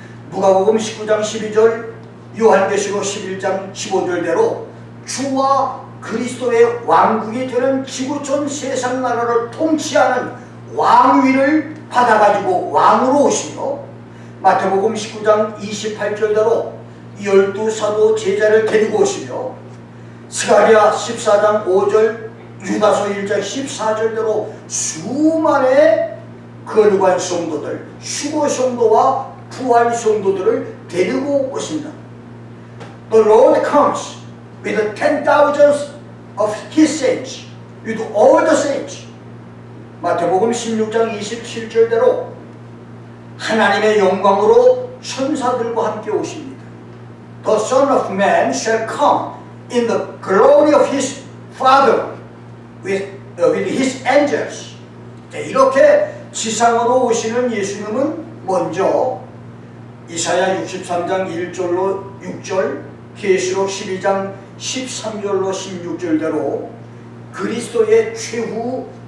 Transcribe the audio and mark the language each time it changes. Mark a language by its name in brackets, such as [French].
[Korean] 누가복음 19장 12절, 요한계시록 11장 15절대로 주와 그리스도의 왕국이 되는 지구촌 세상 나라를 통치하는 왕위를 받아가지고 왕으로 오시며, 마태복음 19장 28절대로 12사도 제자를 데리고 오시며, 스가랴 14장 5절, 유다서 1장 14절대로 수많은 거룩한 성도들, 휴거 성도와 부활 성도들을 데리고 오신다. [English] The Lord comes with the 10,000s of His saints, with all the saints. [Korean] 마태복음 16장 27절대로 하나님의 영광으로 천사들과 함께 오십니다. [English] The Son of Man shall come in the glory of His Father with his angels. [Korean] 이렇게 지상으로 오시는 예수님은 먼저 이사야 63장 1절로 6절, 계시록 12장 13절로 16절대로 그리스도의 최후